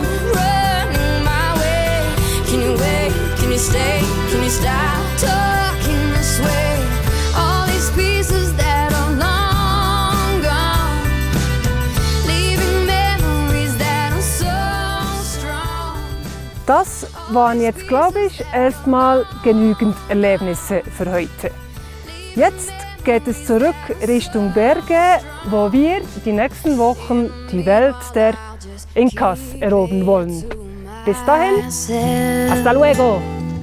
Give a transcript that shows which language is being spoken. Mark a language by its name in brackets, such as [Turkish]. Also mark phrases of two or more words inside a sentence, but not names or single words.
[English] Running my way. Can you wait? Can you stay? Can you stop talking this way? All these pieces that are long gone, leaving memories that are so strong. [German] Das waren jetzt, glaube ich, erstmal genügend Erlebnisse für heute. Jetzt geht es zurück Richtung Berge, wo wir die nächsten Wochen die Welt der Inkas erobern wollen. Bis dahin, [Spanish] hasta luego!